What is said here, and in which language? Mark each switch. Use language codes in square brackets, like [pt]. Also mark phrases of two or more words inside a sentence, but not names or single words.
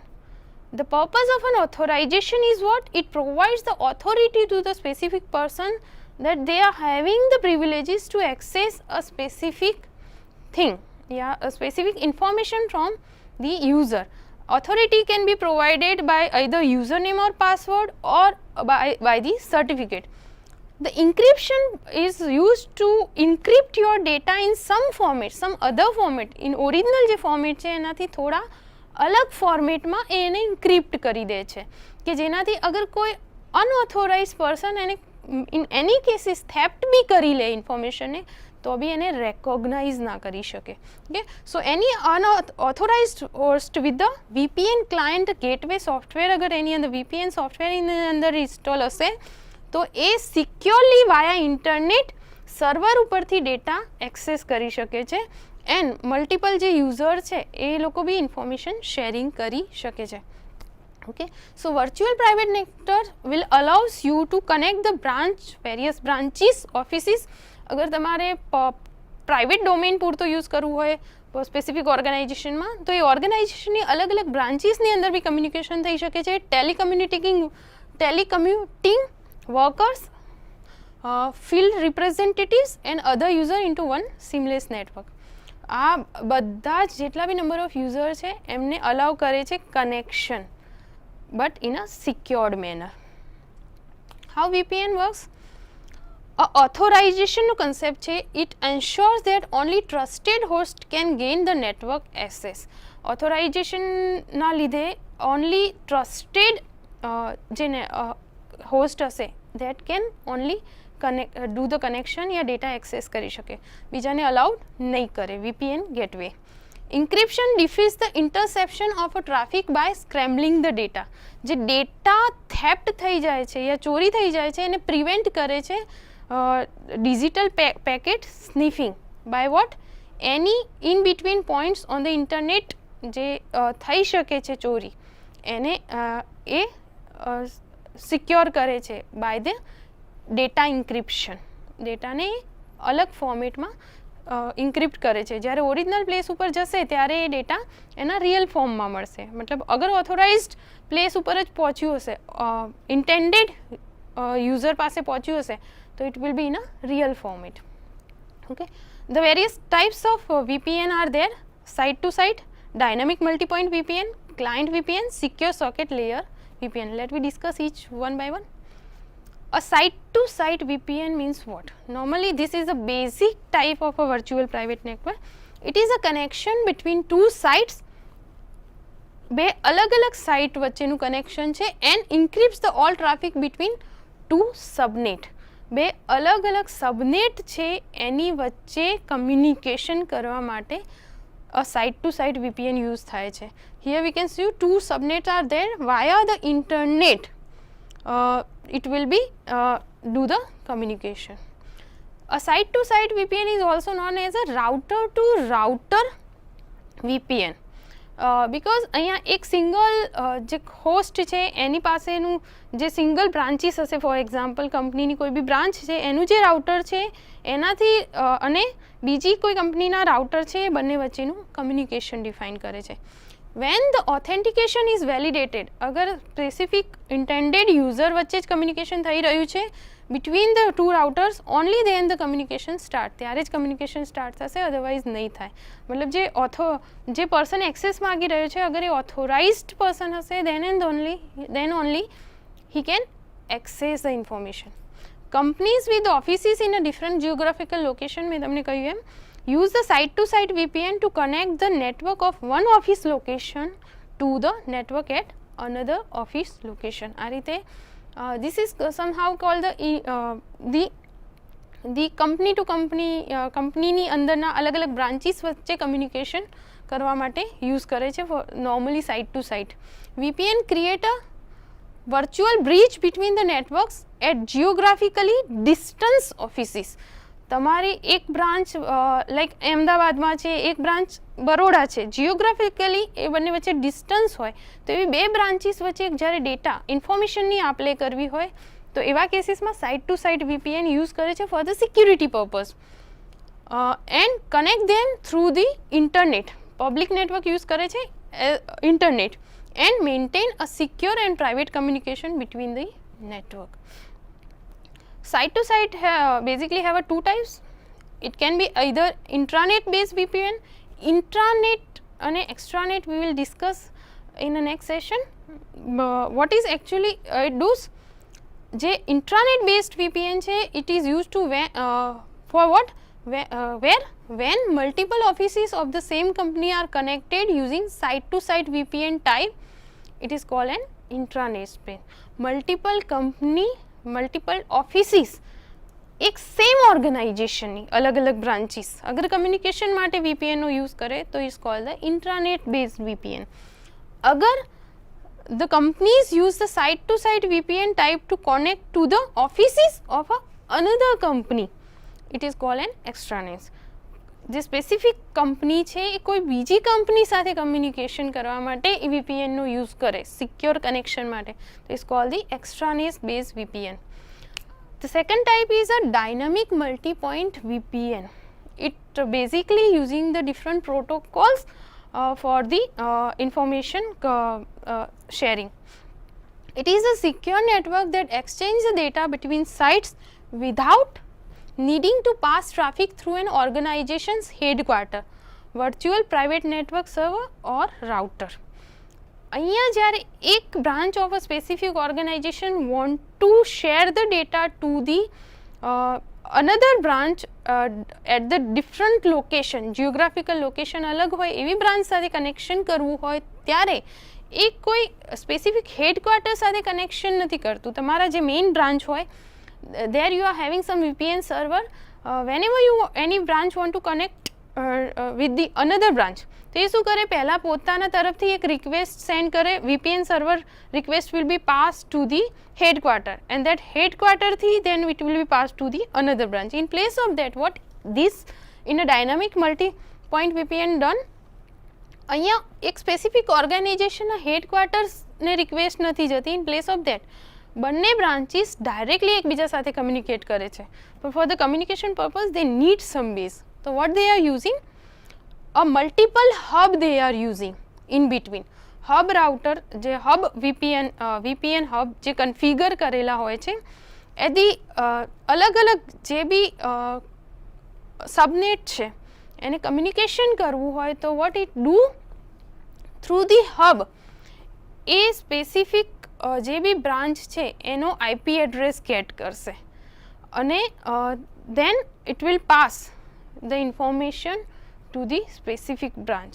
[en] The purpose of an authorization is what? It provides the authority to the specific person that they are having the privileges to access a specific thing, a specific information from the user. Authority can be provided by either username or password or by the certificate. The encryption is used to encrypt your data in some format, some other format. In original [gu] જે format છે એનાથી થોડા અલગ ફોર્મેટમાં એને encrypt કરી દે છે કે જેનાથી અગર કોઈ [en] unauthorized person [gu] એને [en] in any cases theft [gu] भी કરી લે information ને તો બી એને recognize ના કરી શકે. [en] Okay, so any unauthorized host with the VPN client gateway software, [gu] અગર એની અંદર [en] VPN software [gu] એની અંદર install હશે તો એ [en] securely via internet server [gu] ઉપરથી [en] data access [gu] કરી શકે છે [en] and multiple [gu] જે યુઝર છે એ લોકો બી [en] information sharing [gu] કરી શકે છે. [en] Okay, so virtual private network will allows you to connect the various branches, offices. [gu] અગર તમારે [en] private domain [gu] પૂરતો યુઝ કરવું હોય સ્પેસિફિક ઓર્ગેનાઇઝેશનમાં તો એ ઓર્ગેનાઇઝેશનની અલગ અલગ બ્રાન્ચીસની અંદર બી કમ્યુનિકેશન થઈ શકે છે. [en] ટેલિકમ્યુટિંગ workers, field representatives and other user into one seamless network. [gu] આ બધા જેટલા બી [en] number of user [gu] છે એમને અલાઉ કરે છે કનેક્શન [en] but in a secured manner. How VPN works? [gu] Authorization નો concept છે. [en] It ensures that only trusted host can gain the network access. Authorization [gu] ના લીધે [en] only trusted જેને host હશે that can only do the connection या data access [gu] કરી શકે, બીજાને allowed નહીં કરે. [en] VPN gateway. Encryption defeats the interception of a traffic by scrambling the data. [gu] જે ડેટા theft થઈ જાય છે યા ચોરી થઈ જાય છે એને પ્રિવેન્ટ કરે છે [en] digital packet sniffing by what? Any in between points on the internet [gu] જે થઈ શકે છે ચોરી એને એ સિક્યોર કરે છે [en] by the data encryption. [gu] ડેટાને અલગ ફોર્મેટમાં ઇન્ક્રિપ્ટ કરે છે. જ્યારે [en] original place [gu] ઉપર જશે ત્યારે એ ડેટા એના રિયલ ફોર્મમાં મળશે. મતલબ અગર [en] authorized place [gu] ઉપર જ પહોંચ્યું હશે, [en] intended user [gu] પાસે પહોંચ્યું હશે, તો [en] it will be in a real format. ઓકે, the various types of VPN are there: site to site, dynamic multi-point VPN, client VPN, secure socket layer VPN. Let me discuss each one by one. A site to site VPN means what? Normally this is a basic type of a virtual private network. It is a connection between two sites. [gu] બે અલગ અલગ સાઇટ વચ્ચેનું કનેક્શન છે [en] and encrypts the all traffic between two subnet. [gu] બે અલગ અલગ સબનેટ છે એની વચ્ચે કમ્યુનિકેશન કરવા માટે [en] a site to site VPN [gu] યુઝ થાય છે. [en] Here we can see two subnets are there via the internet. It will be do the communication. A site to site VPN is also known as a router to router VPN. [gu] Because અહીંયા એક સિંગલ જે હોસ્ટ છે એની પાસેનું જે સિંગલ બ્રાન્ચીસ હશે, [en] for example [gu] કંપનીની કોઈ બી બ્રાન્ચ છે એનું જે રાઉટર છે એનાથી અને બીજી કોઈ કંપનીના રાઉટર છે એ બંને વચ્ચેનું કમ્યુનિકેશન ડિફાઇન કરે છે. [en] when the authentication is validated, [gu] અગર [en] specific intended user [gu] વચ્ચે જ કમ્યુનિકેશન થઈ રહ્યું છે [en] between the two routers, only then the communication start, [gu] ત્યારે જ [en] communication start [gu] થશે, અધરવાઇઝ નહીં થાય. મતલબ જે પર્સન એક્સેસ માગી રહ્યો છે અગર એ [en] authorized person [gu] હશે [en] then only he can access the information. Companies with offices in a different geographical location, [gu] મેં તમને કહ્યું એમ, [en] use the site to site VPN to connect the network of one office location to the network at another office location. [gu] આ રીતે [en] this is somehow called the company to company, [gu] કંપનીની અંદરના અલગ અલગ બ્રાન્ચીસ વચ્ચે કમ્યુનિકેશન કરવા માટે યુઝ કરે છે નોર્મલી [en] site to site. VPN create a virtual bridge between the networks at geographically distance offices. [gu] તમારી એક બ્રાન્ચ લાઈક અમદાવાદમાં છે, એક બ્રાન્ચ બરોડા છે, જિયોગ્રાફિકલી એ બંને વચ્ચે ડિસ્ટન્સ હોય તો એવી બે બ્રાન્ચીસ વચ્ચે જ્યારે ડેટા ઇન્ફોર્મેશનની આપ લે કરવી હોય તો એવા કેસીસમાં [en] site to site VPN [gu] યુઝ કરે છે [en] for the security purpose and connect them through the internet. [gu] પબ્લિક નેટવર્ક યુઝ કરે છે ઇન્ટરનેટ [en] and maintain a secure and private communication between the network. Site to site basically have two types. It can be either intranet based VPN, intranet and extranet we will discuss in the next session. What is actually it does? જે intranet based VPN છે it is used to for what? Where when multiple offices of the same company are connected using site to site VPN type, it is called an intranet based. Multiple company, multiple offices [gu] એક સેમ ઓર્ગેનાઇઝેશનની અલગ અલગ બ્રાન્ચીસ અગર કમ્યુનિકેશન માટે VPNનો યુઝ કરે તો [en] it's called the intranet based VPN. અગર the companies use the site to site VPN type to connect to the offices of another company, it is called an extranet. [gu] જે સ્પેસિફિક કંપની છે એ કોઈ બીજી કંપની સાથે કમ્યુનિકેશન કરવા માટે એ VPNનો યુઝ કરે [en] secure connection [gu] માટે, તો [en] it's called the extranet base VPN. The second type is a dynamic multi-point VPN. It basically using the different protocols for the information sharing. It is a secure network that exchanges the data between sites without needing to pass traffic through an organization's headquarter, virtual private network server or router. [gu] અહીંયા જ્યારે એક [en] branch of a specific organization want to share the data to the another branch at the different location, geographical location [gu] અલગ હોય એવી બ્રાન્ચ સાથે કનેક્શન કરવું હોય ત્યારે એક કોઈ [en] specific headquarter [gu] સાથે કનેક્શન નથી કરતું. તમારા જે મેઇન બ્રાન્ચ હોય [en] there you are having some VPN server, whenever you any branch want to connect with the another branch, [gu] તો એ શું કરે પહેલાં પોતાના તરફથી એક [en] request send [gu] કરે, [en] VPN server request will be passed to the headquarter and that headquarter થી then it will be passed to the another branch. In place of that, what this in a dynamic multi point VPN done, [gu] અહીંયા એક સ્પેસિફિક ઓર્ગેનાઇઝેશનના હેડક્વાર્ટર્સને રિક્વેસ્ટ નથી જતી. [en] in place of that [gu] બંને બ્રાન્ચીસ ડાયરેક્ટલી એકબીજા સાથે કમ્યુનિકેટ કરે છે, પણ [en] for the communication purpose they need some base. તો what they are using, a multiple hub they are using in between. hub router [gu] જે હબ [en] VPN hub [gu] જે કન્ફિગર કરેલા હોય છે એથી અલગ અલગ જે બી સબનેટ છે એને કમ્યુનિકેશન કરવું હોય તો [en] what it do, through the hub [gu] એ સ્પેસિફિક જે બી બ્રાન્ચ છે એનો [en] IP address get [gu] કરશે અને [en] then it will pass the information to the specific branch.